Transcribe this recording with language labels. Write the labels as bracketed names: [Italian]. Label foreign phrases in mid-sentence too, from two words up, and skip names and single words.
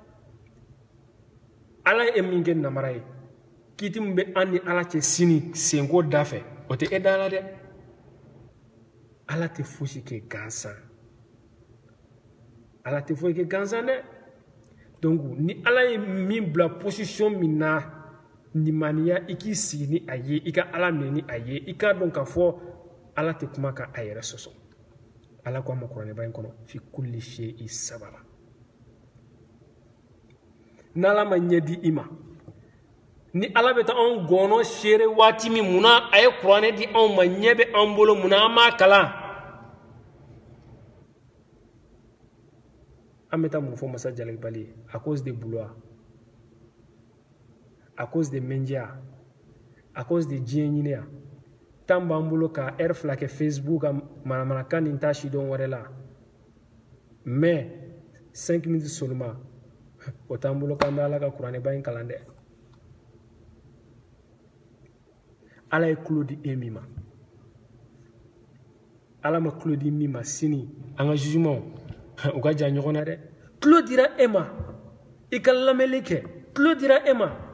[Bambara] ala ye min kɛ namara ye kiti min bɛ an ni ala cɛ sini senko da fɛ o tɛ e da la dɛ ala tɛ fosi kɛ gansan ala tɛ fosi kɛ gansan dɛ donc ni ala ye min bila position min na limaniya i k'i sigi ni a ye i ka ala minɛ ni a ye i k'a dɔn k'a fɔ ala tɛ kuma ka a yɛrɛ sɔsɔ ala ko a ma kuranɛba in kɔnɔ [Arabic] في كل شيء [Bambara] sabara n'ala ma ɲɛ di i ma ni ala bɛ taa anw gɔnɔ seere waati min munna a ye kuranɛ di anw ma ɲɛ bɛ an bolo munna an m'a kalan an bɛ taa mun fɔ masa jalibali ye [French] à cause de boulot à cause de [Bambara] mendiya [French] à cause de [Bambara] diɲɛ ɲiniya tan b'an bolo ka heure fila kɛ facebook ka manamanakan nin t'a sidɔn wɛrɛ la mais [French] 5 minutes seulement [Bambara] o t'an bolo k'an bɛ ala ka kuranɛba in kalan dɛ ala ye tulo di e min ma ala ma tulo di min ma sini an ka jugement u ka jan ɲɔgɔn na dɛ tulo dira e ma i ka lamɛnli kɛ tulo dira e ma